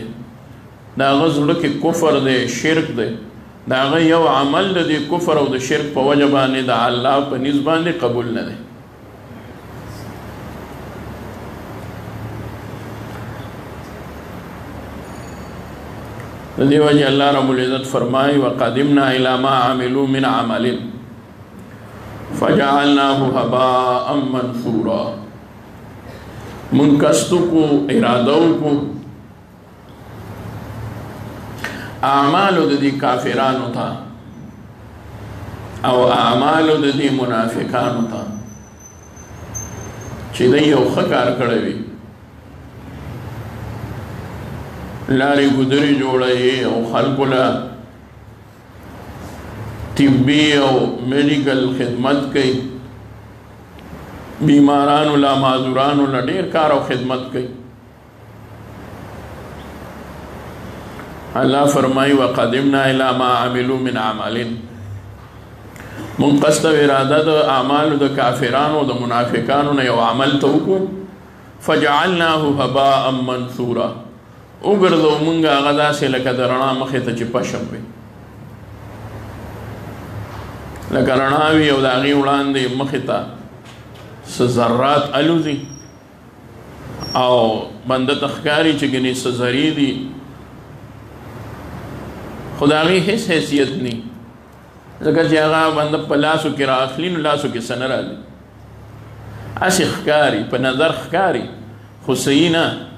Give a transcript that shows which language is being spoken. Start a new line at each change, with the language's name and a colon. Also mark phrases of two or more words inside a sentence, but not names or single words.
Pashto: د هغه زړه کې کفر دی، شرک دی، د هغه یو عمل د دې کفر او د شرک په وجه باندې د الله په نزد باندې قبول نه دی. د دې وجه الله
Arabic: رب العزت
Pashto: فرمایي
Arabic: وقدمنا الی ما عملوا من عمل فجعلناه هباء منثورا.
Pashto: من قصد کو اراده کو اعمالو د دې کافرانو ته او اعمالو د دې منافقانو ته چې دوی یو ښه کار کړی وي، لارې ګودرې جوړوي او خلکو له طبي او میډیکل خدمت کوي، بیمارانو له معذورانو له ډېر کار او خدمت کوي. الله فرمایي
Arabic: وقدمنا الی ما عملوا من عمل،
Pashto: من قصد و اراده د اعمالو د کافرانو د منافقانو نه یو عمل ته وکړو،
Arabic: فجعلناه هباء منثورا،
Pashto: وګرځو مونږ هغه داسې لکه د رڼا مخې ته چې پشم وي، لکه رڼا وي او د هغې وړاندې مخې ته څه ذرات الوځي او بنده ته ښکاري چې ګنې څه ذرې دي، خو د هغې هېڅ حیثیت نه ځکه چې هغه بنده په لاسو کې رااخلي نو لاسو کې څه نه راځي، هسې ښکاري، په نظر ښکاري خو صحیح نه.